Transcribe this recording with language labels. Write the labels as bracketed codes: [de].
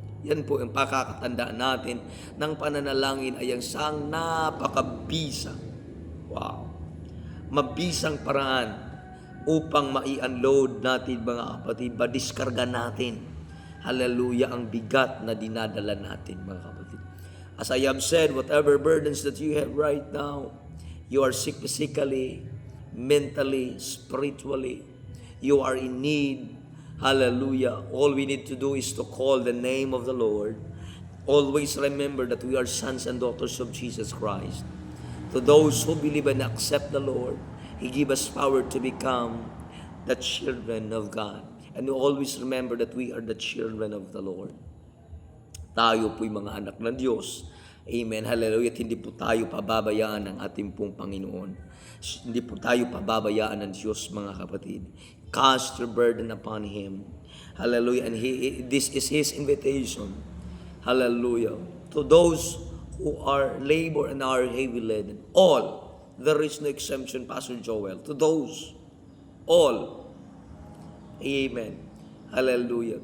[tl] Yan po ang pakakatandaan natin ng pananalangin ay ang sang napakabisang, wow, mabisang paraan upang mai-unload natin, mga kapatid, madiskarga natin, hallelujah, ang bigat na dinadala natin, mga kapatid. [en] As I have said, whatever burdens that you have right now, you are sick physically, mentally, spiritually, you are in need, hallelujah. All we need to do is to call the name of the Lord. Always remember that we are sons and daughters of Jesus Christ. To those who believe and accept the Lord, He gives us power to become the children of God. And we always remember that we are the children of the Lord. [tl] Tayo po'y mga anak ng Diyos. Amen. Hallelujah. At hindi po tayo pababayaan ng ating pong Panginoon. Hindi po tayo pababayaan ng Diyos, mga kapatid. [en] Cast your burden upon Him. Hallelujah. And this is His invitation. Hallelujah. To those who are labor and are heavy laden. All. There is no exemption, Pastor Joel. To those. All. Amen. Hallelujah.